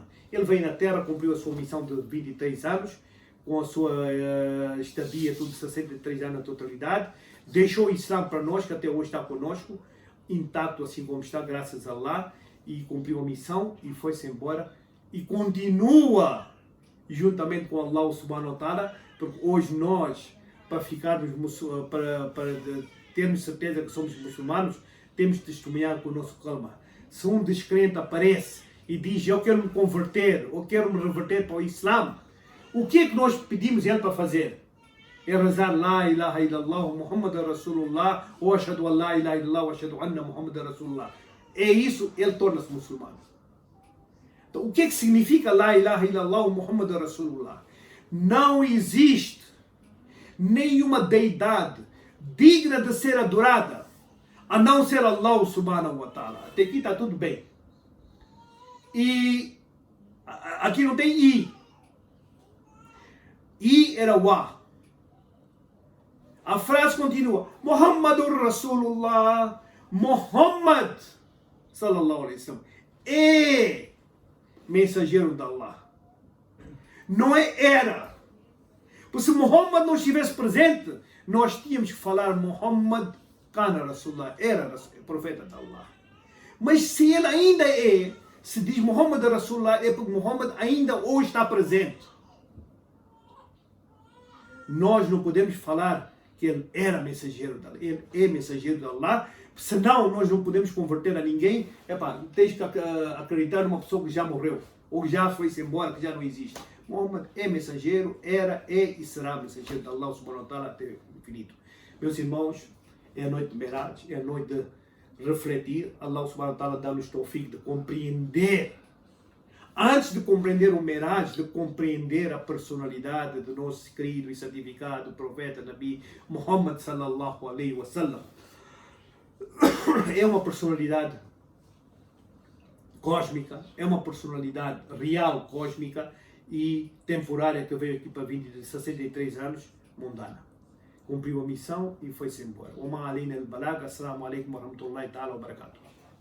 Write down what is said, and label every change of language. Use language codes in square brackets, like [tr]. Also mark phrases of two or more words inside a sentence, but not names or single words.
[pt] Ele veio na Terra, cumpriu a sua missão de 23 anos, com a sua estadia tudo de 63 anos na totalidade, deixou o Islã para nós, que até hoje está conosco, intacto assim como está, graças a Allah, e cumpriu a missão e foi-se embora, e continua juntamente com [ar] الله سبحانه وتعالى, [pt] porque hoje nós, para ficarmos, para termos certeza que somos muçulmanos, temos de testemunhar com o nosso calma. Se um descrente aparece e diz, eu quero me converter, ou quero me reverter para o Islã, o que é que nós pedimos ele para fazer? É rezar [ar] لا إله إلا الله، محمد رسول الله, ou أشهد أن لا إله إلا الله, ou أشهد أن محمدا رسول الله. [pt] É isso, ele torna-se muçulmano. Então, o que é que significa [ar] لا إله إلا الله، محمد رسول الله? [pt] Não existe nenhuma deidade digna de ser adorada, a não ser [ar] الله سبحانه وتعالى. [pt] Até aqui está tudo bem. E aqui não tem I. I era Wa. A frase continua. [ar] محمد رسول الله. [pt] Muhammad [ar] صلى الله عليه وسلم [pt] é mensageiro de Allah. Não é era. Porque se Muhammad não estivesse presente, nós tínhamos que falar [ar] محمد كان رسول الله, [pt] era profeta de Allah. Mas se ele ainda é, se diz [ar] محمد رسول الله, [pt] é porque Muhammad ainda hoje está presente. Nós não podemos falar que ele era mensageiro de Allah, ele é mensageiro de Allah, senão nós não podemos converter a ninguém. Tens que acreditar numa pessoa que já morreu, ou que já foi-se embora, que já não existe. Muhammad é mensageiro, era, é e será mensageiro de [ar] الله سبحانه وتعالى [pt] até o infinito. Meus irmãos, é a noite de Miraj, é a noite de refletir. [ar] الله سبحانه وتعالى [pt] dá-nos tawfiq de compreender. Antes de compreender o Miraj, de compreender a personalidade do nosso querido e santificado profeta Nabi Muhammad [ar] صلى الله عليه وسلم. [pt] É uma personalidade cósmica, é uma personalidade real cósmica e temporária que veio aqui para 63 anos, mundana. Cumpriu a missão e foi-se embora. Uma alina al-balag. [ar] السلام عليكم ورحمة الله تعالى وبركاته.